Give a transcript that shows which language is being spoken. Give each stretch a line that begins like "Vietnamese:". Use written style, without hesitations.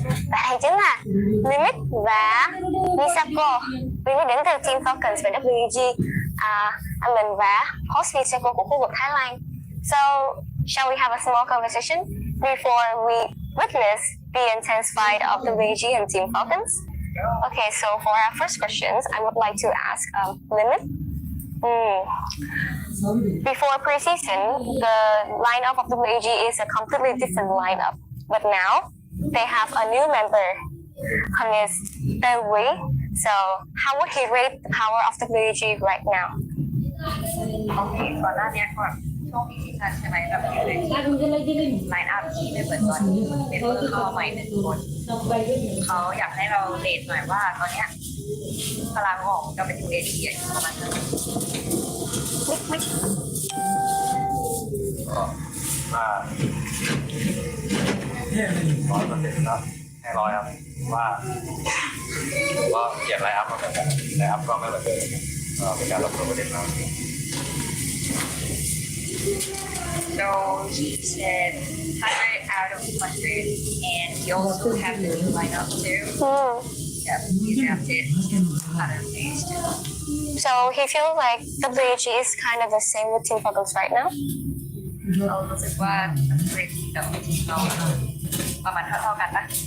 Vietnamese: Và đây chính là Limit và Misako. Limit đến từ Team Falcons và WG, Alan và host Misako của khu vực Thái Lan.
English: So, shall we have a small conversation before we witness the intense fight of WG and Team Falcons? Okay, so for our first questions, I would like to ask Limit. Before preseason, the lineup of WAG is a completely different lineup. But now, they have a new member. Her name is Tae Wei. So, how would he rate the power of WAG right now?
Thai: โอเคก่อนหน้านี้ก่อนช่วงปีซีซั่นใช่ไหมเราอยู่ในทีมไลน์อัพที่ไม่เหมือนตอนนี้เมมเบอร์เข้ามาใหม่หนึ่งคนเขาอยากให้เราเรทหน่อยว่าตอนเนี้ยพลังของเราเป็นยูเอทีอยู่ประมาณไหน 100%ก็ให้ร้อยครับว่าผมก็เขียนไลน์อัพมาแบบไลน์อัพก็ไม่เหมือนเดิมก็เป็นการลดตัวประเด็นมาก
English: So he said 100 out of 100 and he also have the new lineup too. Yeah, he's drafted other players too. So, he feels like WAG is kind of the same with Team Falcons right now?
Thai: เรารู้สึกว่าเรทกับทีมเราประมาณเท่ากันปะ